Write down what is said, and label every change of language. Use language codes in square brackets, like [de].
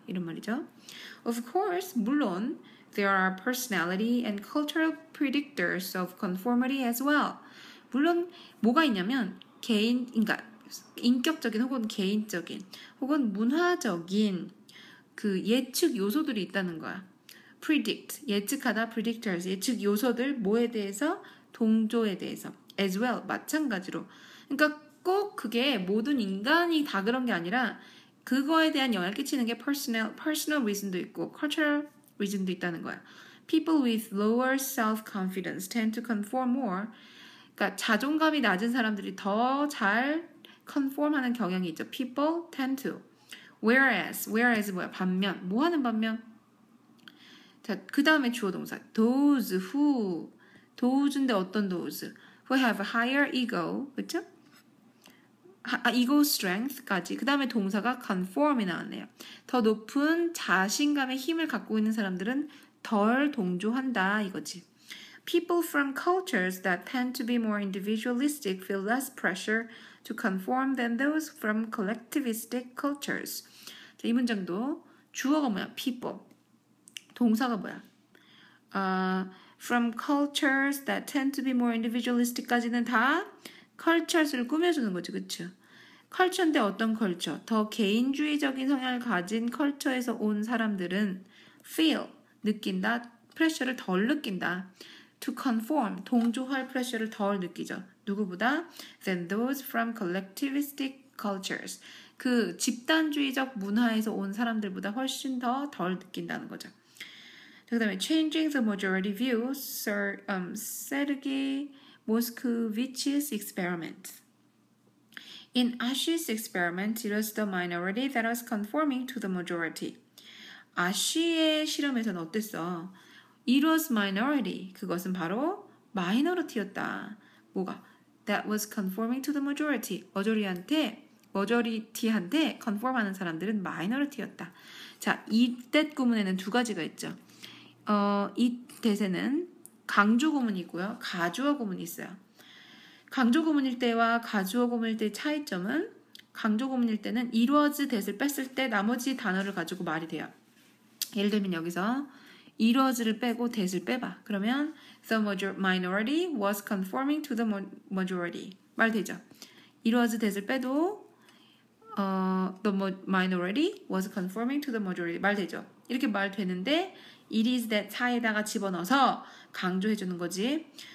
[ko] 이런 말이죠. [en] Of course, [ko] 물론 [en] there are personality and cultural predictors of conformity as well. [ko] 물론 뭐가 있냐면 그러니까 인격적인 혹은 개인적인 혹은 문화적인 그 예측 요소들이 있다는 거야. predict, 예측하다, predictors, 예측 요소들 뭐에 대해서? 동조에 대해서. as well, 마찬가지로. 그러니까 꼭 그게 모든 인간이 다 그런 게 아니라 그거에 대한 영향을 끼치는 게 personal reason도 있고 cultural reason도 있다는 거야. [en] People with lower self-confidence tend to conform more. [ko] 그러니까 자존감이 낮은 사람들이 더 잘 conform하는 경향이 있죠. [en] People tend to. [ko] whereas 뭐야? 반면. 뭐 하는 반면? 자, 그 다음에 주어 동사. Those who. those인데 어떤 those? [en] Who have a higher ego. [ko] 그쵸? ego strength까지. 그 다음에 동사가 conform이 나왔네요. 더 높은 자신감의 힘을 갖고 있는 사람들은 덜 동조한다 이거지. [en] People from cultures that tend to be more individualistic feel less pressure to conform than those from collectivistic cultures. [ko] 자, 이 문장도 주어가 뭐야? people. 동사가 뭐야? [en] From cultures that tend to be more individualistic까지는 [ko] 다 cultures를 꾸며주는 거지, 그쵸? 컬처인데 어떤 컬처? 더 개인주의적인 성향을 가진 컬처에서 온 사람들은 feel, 느낀다, 프레셔를 덜 느낀다. to conform, 동조할 프레셔를 덜 느끼죠. 누구보다? [en] than those from collectivistic cultures. [ko] 그 집단주의적 문화에서 온 사람들보다 훨씬 더 덜 느낀다는 거죠. [en] 그 다음에 changing the majority view, Sergei Moscovich's experiment. In Ashi's experiment, it was the minority that was conforming to the majority. [ko] 아시의 실험에서는 어땠어? [en] It was minority. [ko] 그것은 바로 minority였다. 뭐가? [en] That was conforming to the majority. [ko] majority한테 conform하는 사람들은 minority였다. 자, 이 that 구문에는 두 가지가 있죠. 이 that에는 강조 구문이 있고요. 가주어 구문이 있어요. 강조 구문일 때와 가주어 구문일 때의 차이점은 강조 구문일 때는 it was that을 뺐을 때 나머지 단어를 가지고 말이 돼요. 예를 들면 여기서 it was를 빼고 that을 빼봐. 그러면 [en] the minority was conforming to the majority. [ko] 말 되죠? [en] it was that을 [ko] 빼도 [en] the minority was conforming to the majority. [ko] 말 되죠? 이렇게 말 되는데 it is that 사이에다가 집어넣어서 강조해주는 거지.